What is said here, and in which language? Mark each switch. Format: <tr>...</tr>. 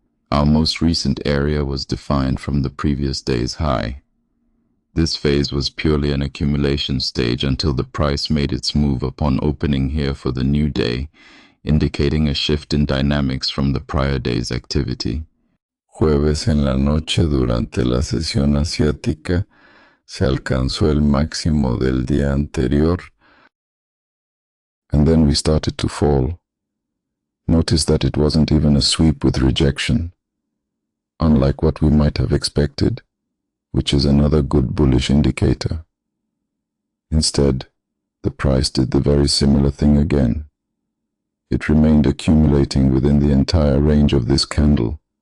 <en>Our most recent area was defined from the previous day's high. This phase was purely an accumulation stage until the price made its move upon opening here for the new day, indicating a shift in dynamics from the prior day's activity.</en> <es>Jueves en la noche, durante la sesión asiática, se alcanzó el máximo del día anterior,</es> <en>and then we started to fall. Notice that it wasn't even a sweep with rejection, unlike what we might have expected, which is another good bullish indicator. Instead, the price did the very similar thing again. It remained accumulating within the entire range of this candle.</en>